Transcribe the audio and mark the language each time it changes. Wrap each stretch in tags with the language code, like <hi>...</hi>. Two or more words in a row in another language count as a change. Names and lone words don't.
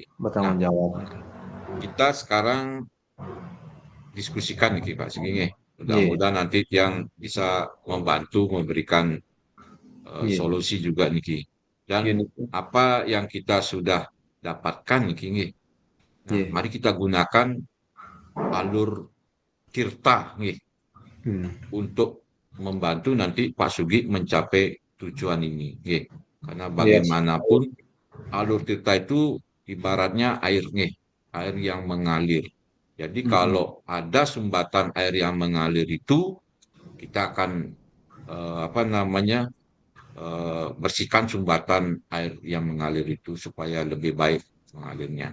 <id>Nah, Bertanggung jawab. kita sekarang diskusikan niki Pak Sugi nggih. Iya. Mudah-mudahan nanti yang bisa membantu memberikan Iya. solusi juga niki. Dan Gini. apa yang kita sudah dapatkan niki nggih. Nah, Iya. mari kita gunakan alur tirta nggih Hmm. untuk membantu nanti Pak Sugi mencapai tujuan ini nggih. Karena Iya. bagaimanapun alur tirta itu ibaratnya air nggih, air yang mengalir. Jadi Mm-mm. kalau ada sumbatan air yang mengalir itu kita akan apa namanya bersihkan sumbatan air yang mengalir itu supaya lebih baik mengalirnya.</id>